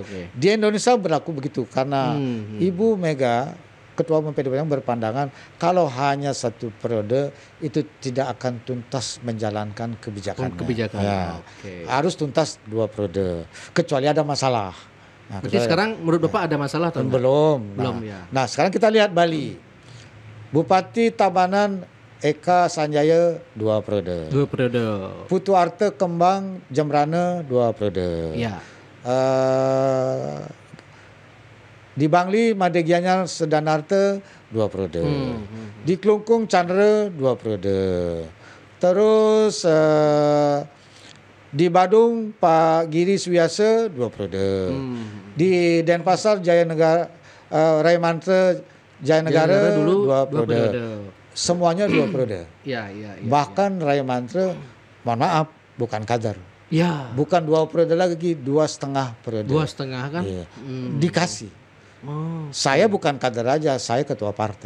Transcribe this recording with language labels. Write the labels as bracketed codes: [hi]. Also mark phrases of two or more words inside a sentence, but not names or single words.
[id] Di Indonesia berlaku begitu karena Ibu Mega, Ketua Umum PD Perjuangan berpandangan kalau hanya 1 periode itu tidak akan tuntas menjalankan kebijakannya. Harus tuntas 2 periode. Kecuali ada masalah. Berarti sekarang menurut Bapak ada masalah atau belum? Nah, sekarang kita lihat Bali. Bupati Tabanan Eka Sanjaya 2 periode. Putu Arte Kembang Jembrana 2 periode. Iya. Di Bangli Made Gianyar Sedanarte 2 periode. Di Klungkung Chandra 2 periode. Terus di Badung Pak Giri Suwiasa 2 periode. Di Denpasar Jaya Negara Raimantra Jaya Negara dulu 2 periode. Semuanya 2 periode. Bahkan Raya Mantra, mohon maaf, bukan kader. Bukan 2 periode lagi, 2,5 periode. 2,5 kan? Dikasih. Saya bukan kader aja, saya ketua partai.